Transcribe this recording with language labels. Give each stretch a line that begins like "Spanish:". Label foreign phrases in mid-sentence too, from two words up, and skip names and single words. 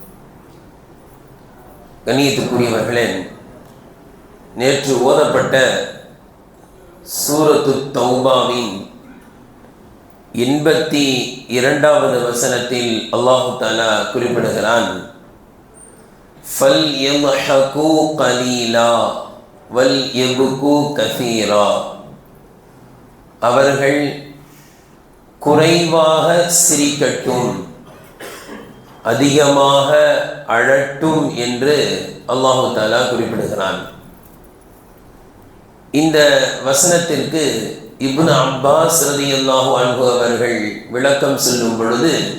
Tamil: கண்ணியத்துக்குரியவர்களே, நேற்று ஓதப்பட்ட சூரத்து தௌபாவின் 82வது வசனத்தில்
Arabic: الله تعالى
Tamil: குறிப்பிடுகிறான்:
Arabic: فَلْيَضْحَكُوا قَلِيلًا وَلْيَبْكُوا كَثِيرًا.
Tamil: அவர்கள் குறைவாக சிரிக்கட்டும், அதிகமாக அழட்டும் என்று
Arabic: الله تعالى
Tamil: குறிப்பிடுகிறான். இந்த வசனத்திற்கு இப்னு அப்பாஸ்
Arabic: رضي الله عنه
Tamil: அவர்கள் விளக்கம் சொல்லும் பொழுது,